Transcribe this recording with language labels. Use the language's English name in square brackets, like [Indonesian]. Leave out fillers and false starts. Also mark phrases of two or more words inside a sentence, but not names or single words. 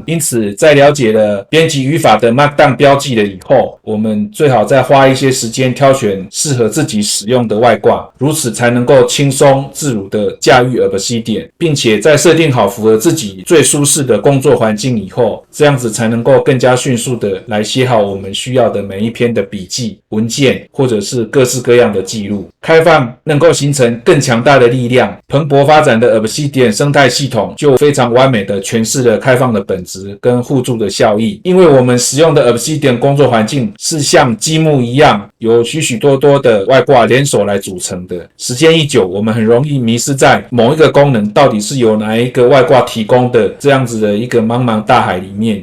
[Chinese] 因此，在了解了編輯語法的 Markdown 標記了以後，我們最好再花一些時間挑選適合自己使用的外掛，如此才能夠輕鬆自如地駕馭 Obsidian， 並且在設定好符合自己最舒適的工作環境以後，這樣子才能夠更加迅速的來寫好我們需要的每一篇的筆記、文件，或者是各式各樣的記錄。開放能夠形成更強大的力量，蓬勃發展的 Obsidian 生態系統就非常完美的詮釋了開放的本質跟互助的效益。因為我們使用的 Obsidian 工作環境是像積木一樣，由許許多多的外掛聯手來組成的。時間一久，我們很容易迷失在某一個功能到底是由哪一個外掛提供的這樣子的一個茫茫大海裡面。